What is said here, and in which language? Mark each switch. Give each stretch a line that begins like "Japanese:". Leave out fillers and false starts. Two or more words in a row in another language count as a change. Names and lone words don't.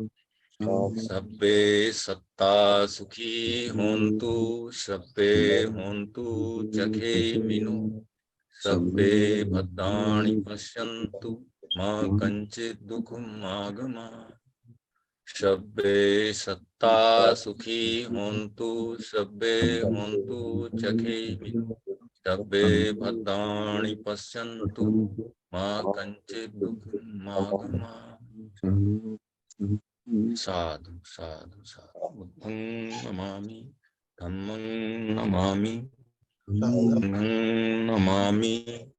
Pali: सभ्ये सत्ता सुखी होन्तु, सभ्ये होन्तु सुखिनो, सभ्ये भद्राणि पश्यन्तु मा कञ्चित् दुःखं मागमाः। सभ्ये सत्ता सुखी होन्तु, सभ्ये होन्तु सुखिनो, सभ्ये भद्राणि पश्यन्तु मा कञ्चित् दुःखं मागमाः। साधु साधु साधु। बुद्धं नमामि, धम्मं नमामि, संघं नमामि,